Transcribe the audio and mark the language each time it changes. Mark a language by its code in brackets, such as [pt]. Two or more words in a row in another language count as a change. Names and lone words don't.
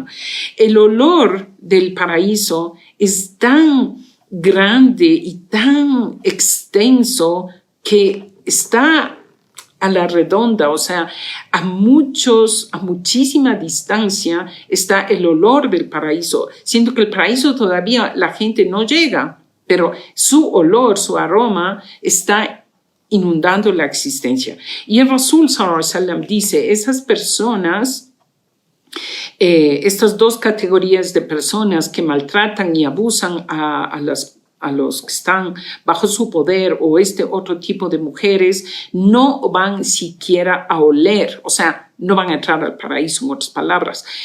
[es] El olor del paraíso es tan grande y tan extenso que está a la redonda, o sea, a muchísima distancia está el olor del paraíso, siendo que el paraíso todavía la gente no llega, pero su olor, su aroma está inundando la existencia. Y el Rasul [ar] صلى الله عليه وسلم [es] dice, esas personas, estas dos categorías de personas que maltratan y abusan a los que están bajo su poder, o este otro tipo de mujeres, no van siquiera a oler, o sea, no van a entrar al paraíso, en otras palabras.